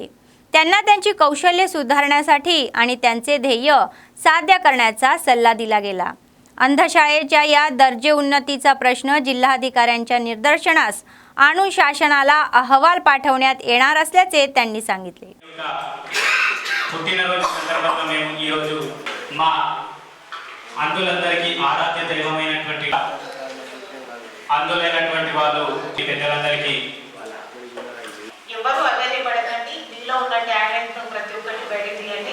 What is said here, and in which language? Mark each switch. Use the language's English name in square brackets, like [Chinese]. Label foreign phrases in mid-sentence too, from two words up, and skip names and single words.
[Marathi] त्यांना त्यांची कौशल्य सुधारण्यासाठी आणि त्यांचे ध्येय साध्य करण्याचा सल्ला दिला गेला। अंधशाळेच्या या दर्जे उन्नतीचा प्रश्न जिल्हाधिकाऱ्यांच्या निदर्शनास आणून शासनाला अहवाल पाठवण्यात येणार असल्याचे त्यांनी सांगितले। [Telugu] ఎవరు అదరి పడకండి, మీలో ఉన్న టాలెంట్ ను ప్రతి ఒక్కటి బయటకు తీయండి।